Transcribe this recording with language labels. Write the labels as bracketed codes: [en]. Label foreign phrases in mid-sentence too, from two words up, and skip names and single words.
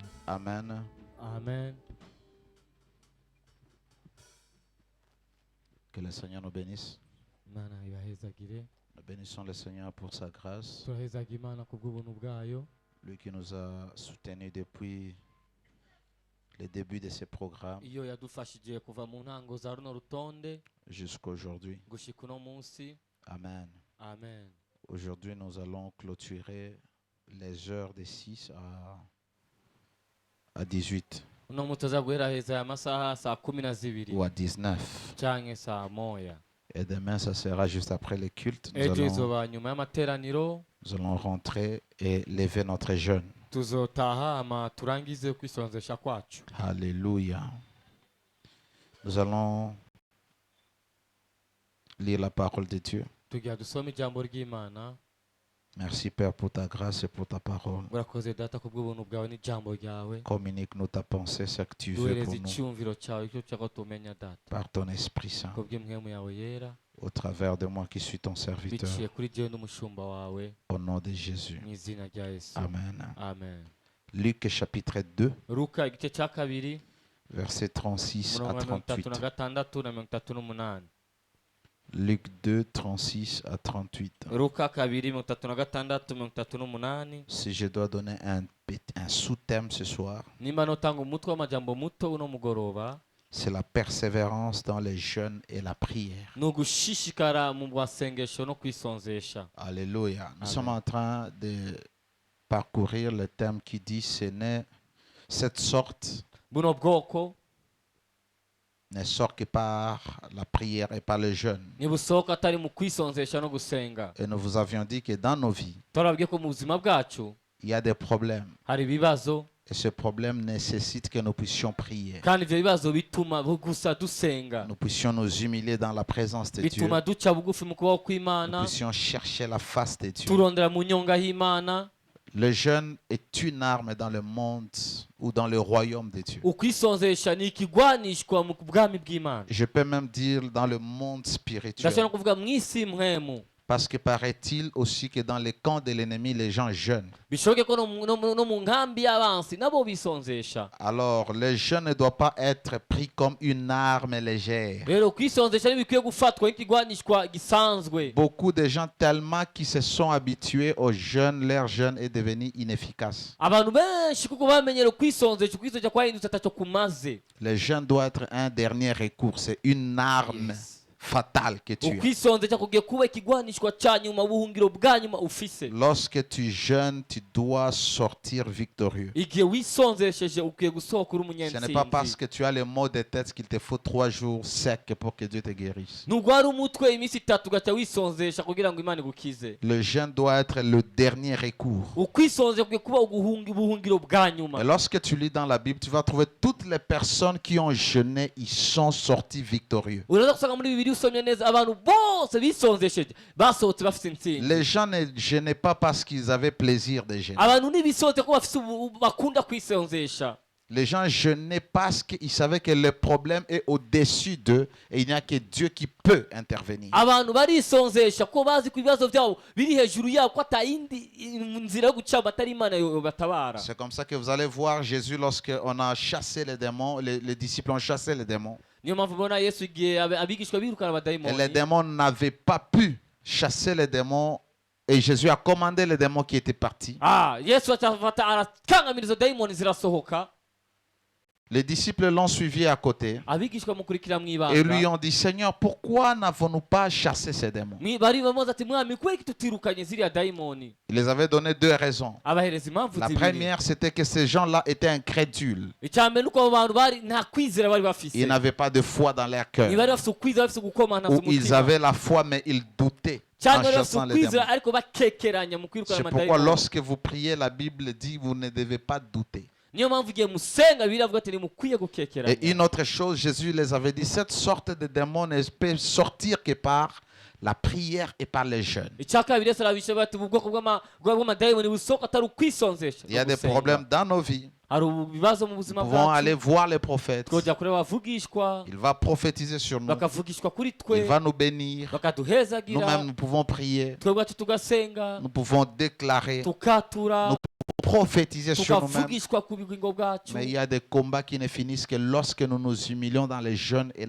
[fr] Amen. [rn] Amen. [fr] Que le Seigneur nous bénisse. [rn] Imana ibahezagire. [fr] Nous bénissons le Seigneur pour sa grâce. [rn] Turahezaga Imana kubw'ubuntu bwayo. [fr] Lui qui nous a soutenus depuis le début de ces programmes [rn] Iyo yadufashije kuva mu ntango za runo rutonde [fr] jusqu'aujourd'hui. [rn] gushika uno munsi. [fr] Amen. [rn] Amen. [fr] Aujourd'hui, nous allons clôturer les heures de 6 à 18 [rn] Uno munsi tuza guheraheza aya masaha saa 12 [fr] ou à 19. [rn] canke saa moya. [fr] Et demain, ça sera juste après le culte. [rn] Ejo izoba nyuma y'amateraniro. [fr] Nous allons rentrer et lever notre jeûne. [rn] Tuzotaha ama turangize kwisonzesha kwacu. [fr] Alléluia. Nous allons lire la parole de Dieu. [rn] Tugira dusome ijambo ry'Imana. [fr] Merci Père pour ta grâce et pour ta parole. [rn] Urakoze data kubw'ubuntu bwawe n'ijambo ryawe. [fr] Communique-nous ta pensée, ce que tu veux [rn] Duhereze [fr] pour nous, [rn] icyumviro cyawe icyo ushaka tumenya data. [fr] par ton Esprit Saint, [rn] Kubw'impwemu yawe yera. [fr] au travers de moi qui suis ton serviteur, [rn] Biciye kuri jewe n'umushumba wawe. [fr] au nom de Jésus. [rn] Mu izina rya Yesu. [fr] Amen. [rn] Amen. [fr] Luc chapitre 2, [rn] Luka igice cya kabiri [fr] versets 36 à [rn] umurongo wa [fr] 38. [rn] 36 na 38. [fr] Luc 2, 36 à 38. [rn] Luka kabiri 36 38. [fr] Si je dois donner un sous-thème ce soir, [rn] Nimba notanga umutwe w'amajambo muto uno mugoroba, [fr] c'est la persévérance dans les jeûnes et la prière. [rn] ni ugushishikara mu bwasengesho no kwisonzesha. [fr] Alléluia. Nous Amen. sommes en train de parcourir le thème qui dit ce n'est cette sorte [rn] Buno bwoko [fr] ne sort que par la prière et par le jeûne. [rn] nibusohoka atari mu kwisonzesha no gusenga. [fr] Et nous vous avions dit que dans nos vies, [rn] Turabwiye ko mu buzima bwacu [fr] il y a des problèmes. [rn] hari ibibazo, [fr] Et ce problème nécessite que nous puissions prier. [rn] kandi ivyo bibazo bituma gusa dusenga, [fr] Nous puissions nous humilier dans la présence de Dieu. [rn] bituma duca bugufi mu kubaho [fr] Nous [rn] kw'Imana, [fr] puissions chercher la face de Dieu. [rn] turondera mu nyonga y'Imana. [fr] Le jeûne est une arme dans le monde ou dans le royaume de Dieu. [rn] Ukwisonzesha ni ikigwanishwa mu bwami bw'Imana. [fr] Je peux même dire dans le monde spirituel. [rn] Ndashobora kuvuga mu isi mpwemu. [fr] Parce que paraît-il aussi que dans les camps de l'ennemi, les gens jeûnent. [rn] Bishoboke ko no mu nkambi y'abansi nabo bisonzesha. [fr] Alors, le jeûne ne doit pas être pris comme une arme légère. [rn] Rero kwisonzesha ntibikwiye gufatwa nk'ikigwanishwa gisanzwe. [fr] Beaucoup de gens tellement qui se sont habitués au jeûne, leur jeûne est devenu inefficace. [rn] Abantu benshi kuko bamenyera kwisonzesha kwahindutse ataco kumaze. [fr] Le jeûne doit être un dernier recours. C'est une arme fatale que tu as. [rn] Ukwisonzesha kugiye kuba ikigwanishwa ca nyuma, ubuhungiro bwa nyuma ufise. [fr] Lorsque tu jeûnes, tu dois sortir victorieux. [rn] Igihe wisonzesheje ukwiye gusohoka uri [fr] Ce n'est pas parce [rn] umunyensinzi. [fr] que tu as les maux de tête qu'il te faut 3 jours secs pour que Dieu te guérisse. [rn] Nugwara umutwe iminsi 3 ugaca wisonzesha kugira ngo Imana igukize. [fr] Le jeûne doit être le dernier recours. [rn] Ukwisonzesha kugiye kuba ubuhungiro bwa nyuma. [fr] Et lorsque tu lis dans la Bible, tu vas trouver toutes les personnes qui ont jeûné, ils sont sortis victorieux. [rn] Uraza gusanga muri Bibiliya usomye neza abantu bose bisonzesheje basohotse bafite intsinzi. [fr] Les gens ne jeûnaient pas parce qu'ils avaient plaisir de jeûner. [rn] Abantu ntibisohotse ko bafite bakunda kwisonzesha. [fr] Les gens jeûnaient parce qu'ils savaient que le problème est au-dessus d'eux et il n'y a que Dieu qui peut intervenir. [rn] Abantu barisonzesha ko bazi ku ibibazo byabo biri hejuru yabo ko atayindi nzira yo guca batari Imana batabara. [fr] C'est comme ça que vous allez voir Jésus lorsqu'on a chassé les démons, les disciples ont chassé les démons. [rn] Niyo mpamvu ubona Yesu igihe abigishwa birukana [fr] Et les [rn] abadayimoni. [fr] démons n'avaient pas pu chasser les démons et Jésus a commandé les démons qui étaient partis. [rn] Yesu acafata arakangamiriza dayimoni zirasohoka. [fr] Les disciples l'ont suivi à côté [rn] Abigishwa mukurikira [fr] et lui [rn] mwibanga. [fr] ont dit, Seigneur, pourquoi n'avons-nous pas chassé ces démons? [rn] Bari bamubaza ati mwami kweki tutirukanye ziriya dayimoni. [fr] Il les avait donné 2 raisons. [rn] Abahereza impamvu [fr] La [rn] zibiri. [fr] première, c'était que ces gens-là étaient incrédules. [rn] Icyambere nuko abo bantu bari nta kwizera bari bafise. [fr] Ils n'avaient pas de foi dans leur cœur. [rn] Ntibari bafise ukwizera bafise gukomana [fr] Ou [rn] mu [fr] ils [rn] mutima. [fr] avaient la foi, mais ils doutaient en [rn] Cyangwa bari bafise [fr] chassant les [rn] ukwizera [fr] démons. [rn] ariko bakekeranya mu kwirukana [fr] C'est pourquoi [rn] amadayimoni. [fr] lorsque vous priez, la Bible dit, vous ne devez pas douter. [rn] Niyo mpamvu igihe musenga biravuga ati nimukwiye [fr] Et [rn] gukekeranya. [fr] une autre chose, Jésus les avait dit, cette sorte de démon ne peut sortir que par la prière et par les jeûnes. [rn] Icya kabiri Yesu arabishe bati ubu bwoko bw'amadayimoni busohoka atari ukwisonzesha. [fr] Il y a des problèmes dans nos vies. [rn] Hari ibibazo mu [fr] Nous [rn] buzima [fr] pouvons aller [rn] bwacu. [fr] voir les prophètes. [rn] Twojya kureba abavugishwa, [fr] Il va prophétiser sur nous. [rn] bakavugishwa kuri [fr] Il [rn] twe, [fr] va nous bénir. [rn] bakaduhezagira, [fr] Nous-mêmes, nous pouvons prier. [rn] twebwe bwacu tugasenga, [fr] Nous pouvons déclarer. [rn] tukatura, [fr] Nous prophétiser sur nous-mêmes. [rn] tukavugishwa ku bugingo bwacu. [fr] Mais il y a des combats qui ne finissent que lorsque nous nous humilions dans les jeûnes et la